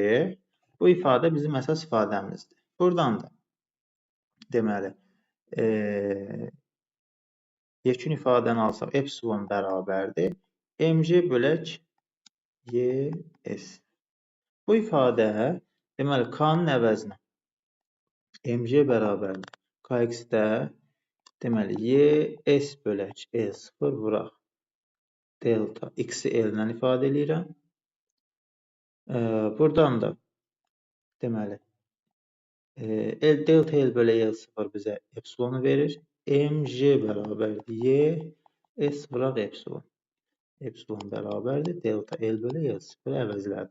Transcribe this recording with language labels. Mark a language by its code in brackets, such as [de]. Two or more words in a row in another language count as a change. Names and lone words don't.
[az] Bu ifadə bizim əsas ifadəmizdir. Buradan da deməli yekun ifadəni alsaq epsilon bərabərdir mg bölək ys. Bu ifadə deməli k-nın əvəzinə mg bərabərdir kx-də deməli ys bölək l0 vuraq delta x-i l ilə ifadə edirəm. Buradan da deməli delta l bölək l0 bizə epsilonu verir. mg bərabərdir s vuraq epsilon. Epsilon bərabərdir delta l bölək l0 əvəzlədim.